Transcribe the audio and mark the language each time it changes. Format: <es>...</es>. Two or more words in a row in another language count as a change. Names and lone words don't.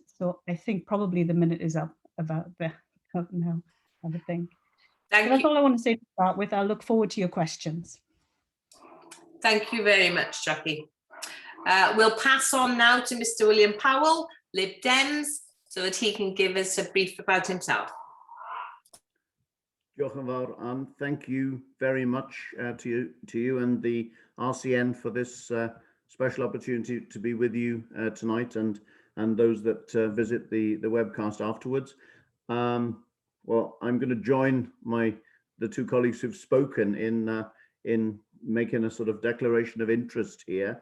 <en>So I think probably the minute is up about that now, I would think. So that's all I want to say to start with. I'll look forward to your questions. Thank you very much, Jackie. We'll pass on now to Mr. William Powell, Lib Dems, so that he can give us a brief about himself.</en> <cy>Diolch yn fawr, Anne.</cy> <en>Thank you very much to you and the RCN for this special opportunity to be with you tonight, and those that visit the webcast afterwards. Well, I'm going to join the two colleagues who've spoken in making a sort of declaration of interest here.</en>